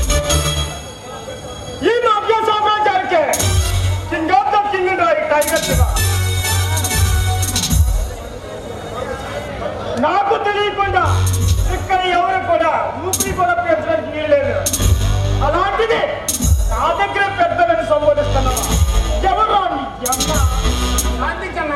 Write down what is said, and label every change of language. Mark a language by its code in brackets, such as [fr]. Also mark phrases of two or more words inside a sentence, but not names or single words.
[kn] ಈ ಮಾಫಿಯಾ ಸಾಮ್ರಾಜ್ಯಕ್ಕೆ [en] king of the king tiger [te] నాకు తెలియకుండా ఇక్కడ ఎవరు కూడా ఊపిరి కూడా పెంచడానికి వీల్లేదు. అలాంటిది నా దగ్గర పెద్దలని సంబోధిస్తున్నావా? ఎవరు పంపించన్నా?